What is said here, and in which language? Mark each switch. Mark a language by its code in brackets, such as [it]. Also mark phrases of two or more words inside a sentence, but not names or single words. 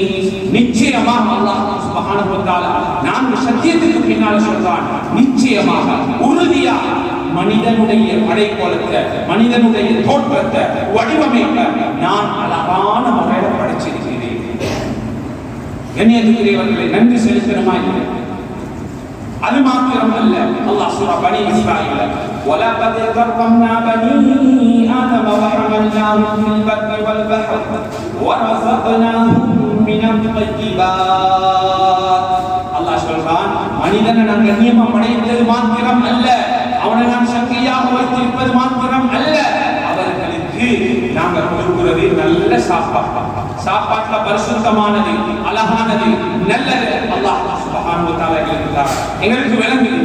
[ta] நிச்சயமாக [ar] الله سبحانه وتعالى [ta] 4 சத்தியத்துக்கு பின்னால் சொல்றான், நிச்சயமாக, உறுதியாக மனிதனுடைய படைக்கோலத்தை, மனிதனுடைய தோற்றத்தை, வடிவமைப்பை நான் அழகான முறையில் படைச்சிருக்கிறேன். கண்ணியத்துக்குரியவர்களை, நன்றி செலுத்தணுமா இல்லை? அது மாத்திரம் அல்ல, அல்லாஹ் சூரா பனி இஸ்ராயீல [ar] وَلَقَدْ كَرَّمْنَا بَنِي آدَمَ وَحَمَلْنَاهُمْ فِي الْبَرِّ وَالْبَحْرِ وَرَزَقْنَاهُمْ مِنَ الطَّيِّبَاتِ. [ta] அல்லாஹ் சொல்றான், மனிதனை நான் கண்ணியமா படைத்தது மாத்திரம் அல்ல, அவனை நான் சக்தியாக வைத்திருப்பது மாத்திரம் அல்ல, அவர்களுக்கு நாங்கள் கொடுக்கிறது நல்ல சாப்பாட்டுல பரிசுத்தமானது, அழகானது, நல்லது [ar] الله سبحانه وتعالى [ta] எங்களுக்கு விளங்குது.